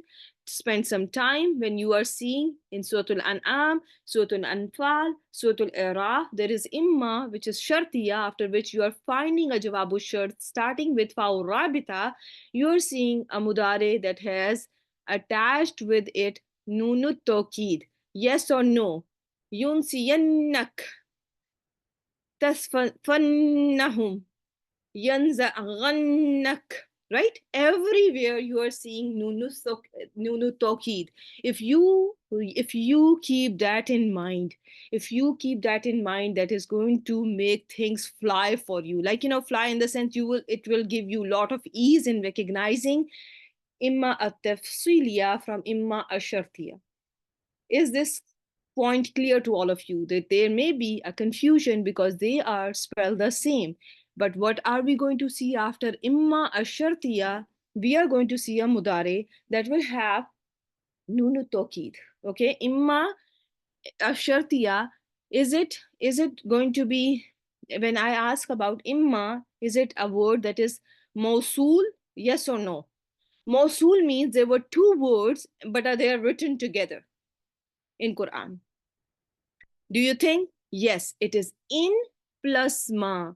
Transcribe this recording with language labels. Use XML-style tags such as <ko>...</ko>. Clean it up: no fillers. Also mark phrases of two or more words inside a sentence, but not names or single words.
<en>Spend some time when you are seeing in Surah Al-An'am, Surah Al-Anfal, Surah Al-Iraq, there is imma, which is shartiya, after which you are finding a</en> <ar>جواب شرط</ar> <en>starting with</en> <ar>فاء رابطة.</ar> <en>You are seeing a mudare that has attached with it</en> <ar>نون التوكيد.</ar> <en>Yes or no?</en> <ar>ينسينك، تثقفنهم، ينزغنك.</ar> <en>Right? Everywhere you are seeing</en> <ar>نون توكيد.</ar> <en>If you keep that in mind, that is going to make things fly for you. Like, fly in the sense it will give you a lot of ease in recognizing</en> <ar>إما التفصيلية</ar> <en>from</en> <ar>إما الشرطية.</ar> <en>Is this point clear to all of you, that there may be a confusion because they are spelled the same? But what are we going to see after</en> <ar>إما الشرطية?</ar> <en>We are going to see a mudare that will have</en> <ar>نون توكيد.</ar> <en>Okay,</en> <ar>إما الشرطية,</ar> <en>is it going to be, when I ask about imma, is it a word that is mausul? Yes or no? Mausul means there were two words, but are they written together in Quran? Do you think? Yes, it is in plus ma.</en>